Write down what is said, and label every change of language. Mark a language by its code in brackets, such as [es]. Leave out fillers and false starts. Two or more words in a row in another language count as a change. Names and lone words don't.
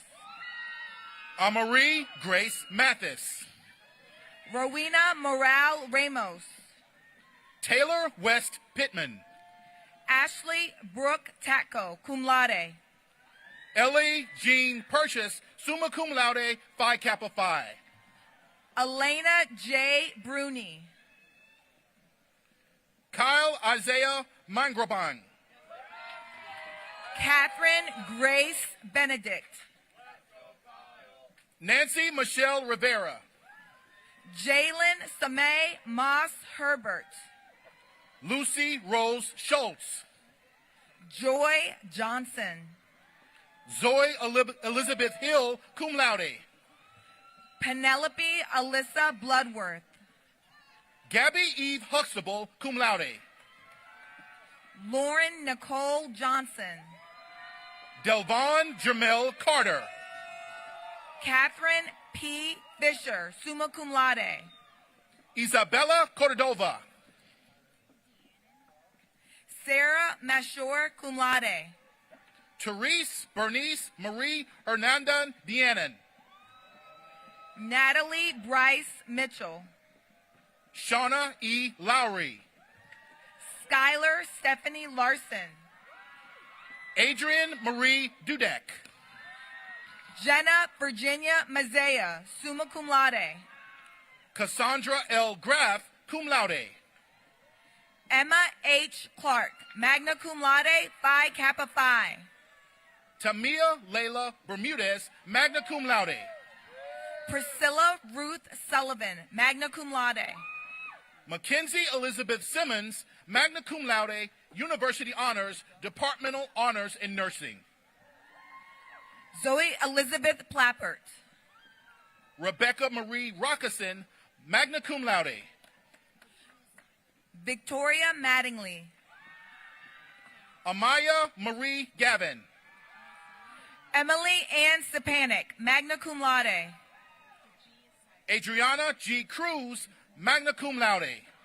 [en] Amarie Grace Mathis. Rowena Morale Ramos. Taylor West Pittman. Ashley Brooke Tatko, [la] cum laude. [en] Ellie Jean Purchase, [la] summa cum laude, [en] Phi Kappa Phi. Elena J. Bruni. Kyle Isaiah Mangraban. Catherine Grace Benedict. Nancy Michelle Rivera. Jalen Samay Moss Herbert. Lucy Rose Schultz. Joy Johnson. Zoe Elizabeth Hill, [la] cum laude. [en] Penelope Alyssa Bloodworth. Gabby Eve Huxtable, [la] cum laude. [en] Lauren Nicole Johnson. Delvon Jamel Carter. Catherine P. Fisher, [la] summa cum laude. [en] Isabella Cordova. Sarah Mashore, [la] cum laude. [en] Therese Bernice Marie Hernandez Deannan. Natalie Bryce Mitchell. Shauna E. Lowry. Skylar Stephanie Larson. Adrian Marie Dudek. Jenna Virginia Mazea, [la] summa cum laude. [en] Cassandra L. Graff, [la] cum laude. [en] Emma H. Clark, [la] magna cum laude, [en] Phi Kappa Phi. Tamia Layla Bermudez, [la] magna cum laude. [en] Priscilla Ruth Sullivan, [la] magna cum laude. [en] Mackenzie Elizabeth Simmons, [la] magna cum laude, [en] University Honors, Departmental Honors in Nursing. Zoe Elizabeth Plappert. Rebecca Marie Rockeson, [la] magna cum laude. [en] Victoria Mattingly. Amaya Marie Gavin. Emily Ann Stepanek, [la] magna cum laude. [en] Adriana G. Cruz, [la] magna cum laude.